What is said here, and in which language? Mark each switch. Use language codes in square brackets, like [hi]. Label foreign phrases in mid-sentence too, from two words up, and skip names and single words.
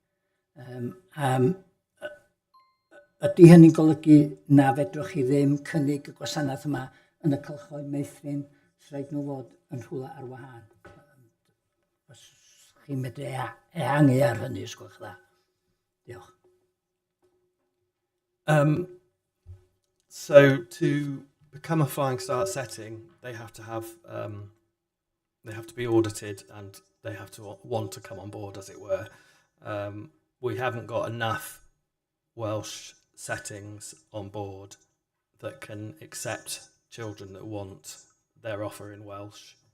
[cy] Ydy hynny'n golygu na fedrwch chi ddim cynnig y gwasanaeth yma yn y cylchoedd meithrin, rhaid nhw fod yn rhywle ar wahân? Os chi'n medru ehangu ar hynny, os gwelwch dda. Diolch. [en] So to become a Flying Start setting, they have to be audited and they have to want to come on board, as it were. We haven't got enough Welsh settings on board that can accept children that want their offer in Welsh.